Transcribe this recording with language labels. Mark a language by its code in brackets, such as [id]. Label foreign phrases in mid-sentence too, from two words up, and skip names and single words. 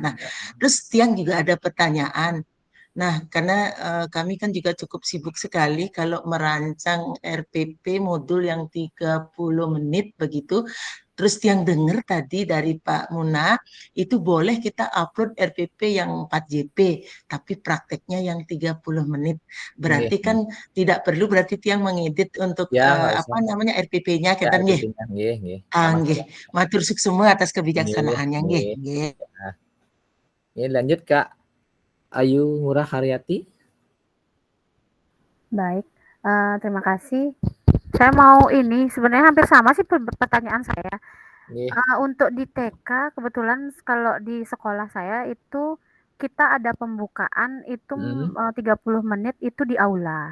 [id] Nah, terus Tiang juga ada pertanyaan. Nah, karena kami kan juga cukup sibuk sekali kalau merancang RPP modul yang 30 menit begitu. Terus yang dengar tadi dari Pak Muna, itu boleh kita upload RPP yang 4 JP, tapi prakteknya yang 30 menit. Berarti kan tidak perlu berarti Tiang mengedit untuk RPP-nya kita nggih. Nggih. [ban] Matur suksema [id] atas kebijaksanaannya nggih. Ini lanjut Kak Ayu Ngurah Haryati. Baik, terima kasih. Saya mau ini sebenarnya hampir sama sih pertanyaan saya. Untuk di TK kebetulan kalau di sekolah saya itu kita ada pembukaan itu 30 menit itu di aula.